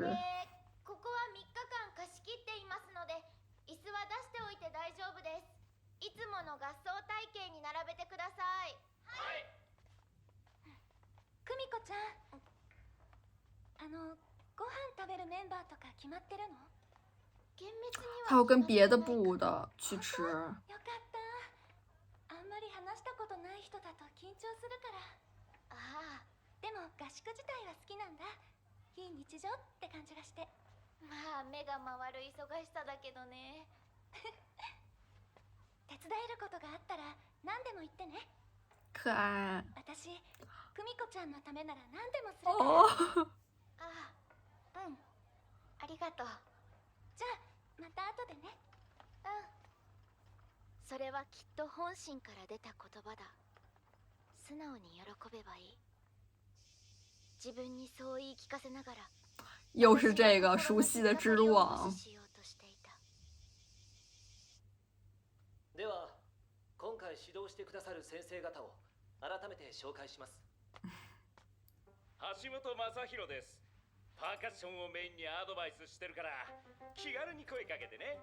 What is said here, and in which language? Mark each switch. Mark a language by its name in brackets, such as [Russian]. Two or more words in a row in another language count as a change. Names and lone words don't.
[Japanese] ここは3日間貸し切っていますので、椅子は出しておいて大丈夫です。いつもの合奏体系に並べてください。はい。久美子ちゃん、ご飯食べるメンバーとか決まってるの？厳密には [Chinese] 他要跟别的部的去吃。 [Japanese] よかった。あんまり話したことない人だと緊張するから。ああ、でも合宿自体は好きなんだ。非日常って感じがして。まあ目が回る忙しさだけどね。手伝えることがあったら何でも言ってね。可愛。私、久美子ちゃんのためなら何でもするから。哦。ああ、うん。ありがとう。じゃあまた後でね。うん。それはきっと本心から出た言葉だ。素直に喜べばいい。自分にそう言い聞かせながら。 [Chinese] 又是这个熟悉的蜘蛛网。 [Japanese] では、今回指導してくださる先生方を改めて紹介します。橋本正弘です。パーカッションをメインにアドバイスしてるから気軽に声かけてね。